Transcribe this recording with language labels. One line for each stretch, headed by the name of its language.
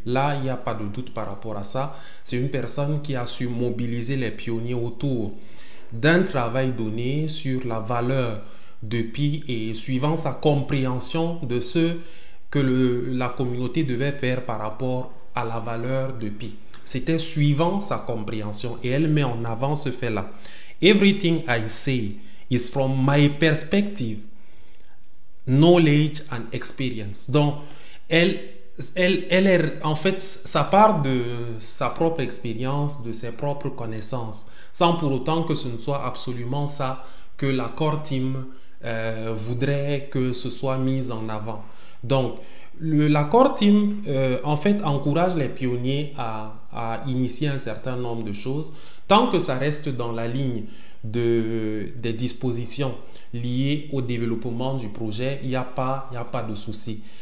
French: Là, il n'y a pas de doute par rapport à ça. C'est une personne qui a su mobiliser les pionniers autour d'un travail donné sur la valeur de pi et suivant sa compréhension de ce que la communauté devait faire par rapport à la valeur de pi. C'était suivant sa compréhension et elle met en avant ce fait-là.
English: Everything I say is from my perspective, knowledge and experience.
French: Donc, elle est, en fait, ça part de sa propre expérience, de ses propres connaissances, sans pour autant que ce ne soit absolument ça que la Core Team voudrait que ce soit mis en avant. Donc, la Core Team, en fait, encourage les pionniers à initier un certain nombre de choses, tant que ça reste dans la ligne des dispositions liées au développement du projet, il n'y a pas de souci.